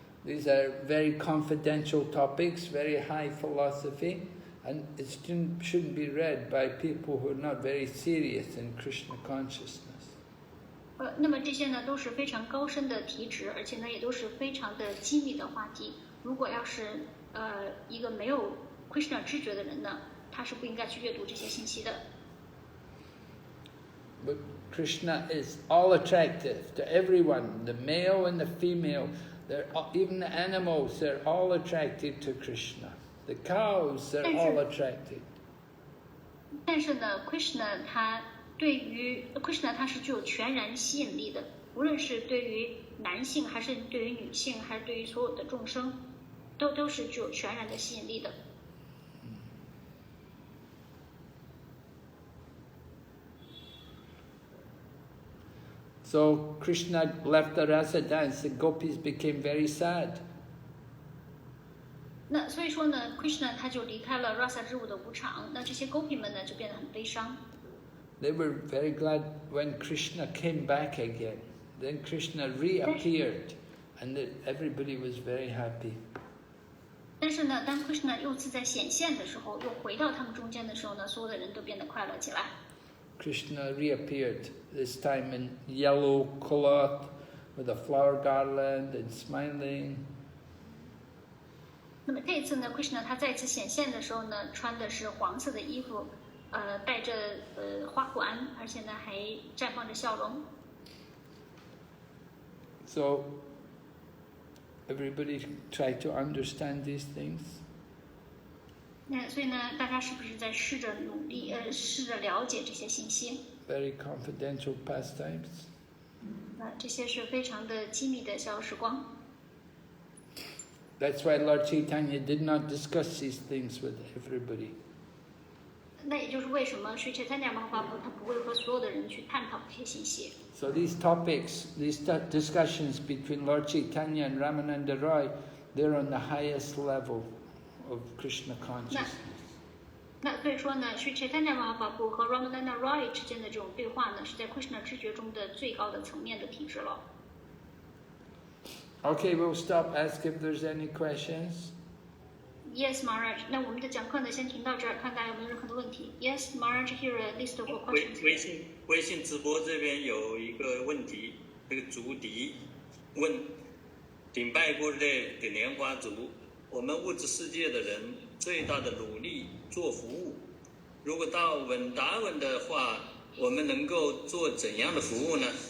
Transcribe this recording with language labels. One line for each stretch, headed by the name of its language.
English: These are very confidential topics, very high philosophy, and it shouldn't be read by people who are not very serious in Krishna consciousness.
Chinese: 那么这些呢都是非常高深的题旨，而且呢也都是非常的机密的话题。如果要是一个没有 Krishna 知觉的人呢，他是不应该去阅读这些信息的。
English: But Krishna is all attractive to everyone, the male and the female. Even the animals, they're all attracted to Krishna. The cows, they're all attracted.
Chinese: 但是呢 ，Krishna 他对于 Krishna 他是具有全然吸引力的，无论是对于男性还是对于女性，还是对于所有的众生，都是具有全然的吸引力的。
English: So Krishna left the rasa dance, the gopis became very sad.
Chinese: 那所以说呢 ，Krishna 他就离开了 rasa 之舞的舞场，那这些 gopi 们呢就变得很悲伤。
English: They were very glad when Krishna came back again. Then Krishna reappeared, and everybody was very happy.
Chinese: 但是呢，当 Krishna 又次在显现的时候，又回到他们中间的时候呢，所有的人都变得快乐起来。
English: Krishna reappeared, this time in yellow cloth with a flower garland and smiling.
Chinese: 那么这一次呢 ，Krishna 他再次显现的时候呢，穿的是黄色的衣服，戴着花环，而且呢还绽放着笑容。
English: So everybody try to understand these things.
Chinese: 那所以呢，大家是不是在试着努力，试着了解这些信息？
English: Very confidential pastimes.
Chinese: 这些是非常的机密的小时光。
English: That's why Lord Caitanya did not discuss these things with everybody.
Chinese: 那也就是为什么Sri Chaitanya Mahaprabhu他不会和所有的人去探讨这些信息。
English: So these topics, these discussions between Lord Caitanya and Ramananda Roy, they're on the highest level of Krishna consciousness.
Chinese: 那所以说呢，Sri Chaitanya Mahaprabhu和 Ramananda Roy 之间的这种对话呢，是在 Krishna 知觉中的最高的层面的体制了。
English: Okay, we'll stop. Ask if there's any questions. Yes, Maharaj.
Chinese: 那我们的讲课呢，先停到这儿，看大家有没有任何的问题。
English: Yes, Maharaj, here a list of questions.
Chinese: 微信直播这边有一个问题，这个竹笛问：顶拜过的的莲花族，我们物质世界的人最大的努力做服务，如果到稳达稳的话，我们能够做怎样的服务呢？